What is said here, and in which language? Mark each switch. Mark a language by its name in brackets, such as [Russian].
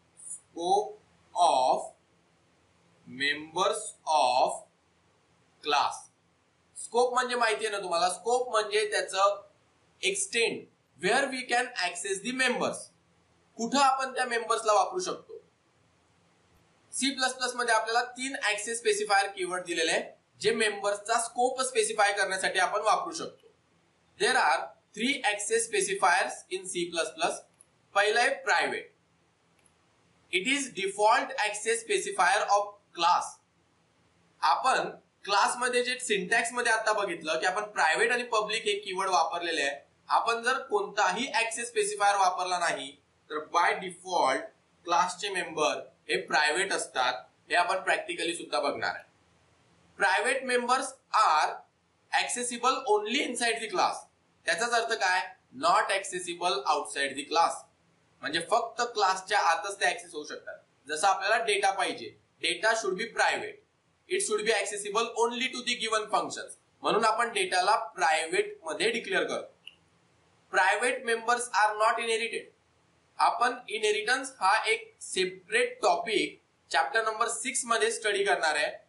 [English] Scope of members of class. [Marathi] Scope म्हणजे माहिती आहे ना तुम्हाला. स्कोप म्हणजे त्याचं [English] Extend where we can access the members. [Marathi] कुठं आपण त्या मेंबर्सला वापरू शकतो. C++ मध्ये आपल्याला 3 ऍक्सेस स्पेसिफायर कीवर्ड दिलेले आहे जे मेंबर्सचा स्कोप स्पेसिफाय करण्यासाठी आपण वापरू शकतो. [English] There are 3 access specifiers in C++. [Marathi] पहिलं आहे private. [English] It is default access specifier of class. [Marathi] आपण क्लासमध्ये जे सिंटॅक्स मध्ये आता बघितलं की आपण प्रायव्हेट आणि पब्लिक हे कीवर्ड वापरलेले आहे. आपण जर कोणताही ऍक्सेस स्पेसिफायर वापरला नाही तर बाय डिफॉल्ट क्लासचे मेंबर हे प्रायव्हेट असतात. हे आपण प्रॅक्टिकली सुद्धा बघणार आहे. [English] Private members are accessible only inside the class. [Marathi] त्याचाच अर्थ काय? [English] Not accessible outside the class. [Marathi] म्हणजे फक्त क्लासच्या आतच ते ऍक्सेस होऊ शकतात. जसं आपल्याला डेटा पाहिजे, [English] Data should be private, it should be accessible only to the given functions. [Marathi] म्हणून आपण डेटाला प्रायव्हेट मध्ये डिक्लेअर करतो. [English] Private members are not inherited. [Marathi] आपण इनहेरिटन्स हा एक सेपरेट टॉपिक चॅप्टर नंबर 6 मध्ये स्टडी करणार आहे.